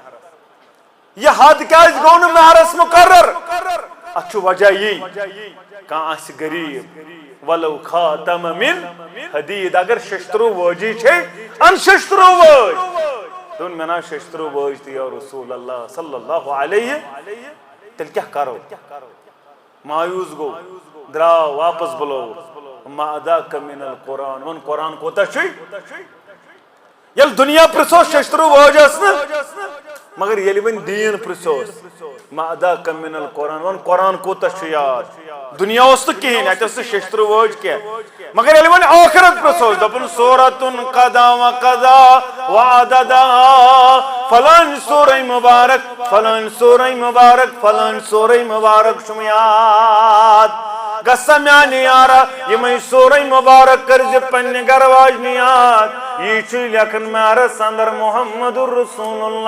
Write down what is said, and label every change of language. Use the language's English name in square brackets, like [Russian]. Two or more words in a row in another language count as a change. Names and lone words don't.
[Kashmiri] یہ حد کیٛازِ گوٚو نہٕ مہرس مقرر اتھ چھُ وجہ یی کانٛہہ آسہِ غریٖب [Arabic] ولو خاتم من حدیٖد [Kashmiri] اگر ششتروٗ وٲجی چھے ان ششتروٗ وٲج دوٚپُن مےٚ نہ حظ ششتروٗ وٲج تہِ [Arabic] یا رسول اللہ صلی اللہ علیہ [Kashmiri] تیٚلہِ کیٛاہ کرو مایوٗس گوٚو درٛاو واپس بُلووُکھ [Arabic] ما اداک من القرآن [Kashmiri] ووٚن قرآن کوٗتاہ چھُے ییٚلہِ دُنیا پرژھوس ششتروٗ وٲج ٲس نہٕ مگر ییٚلہِ وۄنۍ دیٖن پرژھوس [Arabic] ما اداک من القرآن [Kashmiri] ووٚن قرآن کوٗتاہ چھُ یاد دُنیا اوس نہٕ کِہینۍ اتہِ ٲس نہٕ ششتروٗ وٲج کینٛہہ مگر ییٚلہِ وۄنۍ ٲخرت پرژھوس دوٚپُن سورتُن [Arabic] قضا وقضا وعددا [Kashmiri] فلٲنۍ سورے مُبارک فلٲنۍ سورے مُبارک فلٲنۍ سورے مُبارک چھُم یاد گژھا میانہِ یارا یِمے سورے مُبارک کٔرزِ پننہِ گرٕ واجنہِ یاد یی چھُ لیکھن مہرس اندر محمد رسول